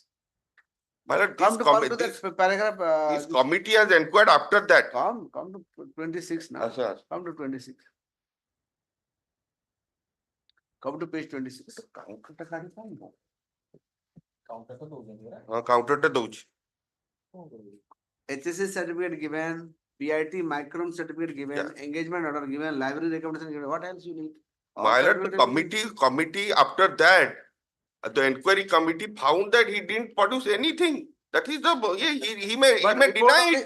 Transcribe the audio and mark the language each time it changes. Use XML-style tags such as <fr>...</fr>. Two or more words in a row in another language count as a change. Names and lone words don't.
<en>My lord, Come to that paragraph. This committee has inquired after that. Come to 26 now. Sir. Come to 26. Come to page 26.</en> <or>Counter ଟା ଦଉଛି.</or> <en>HSC certificate given, PIT micron certificate given, engagement order given, library recommendation given. What else you need? My lord, the committee after that, the inquiry committee found that he didn't produce anything. That is the he may deny it.</en>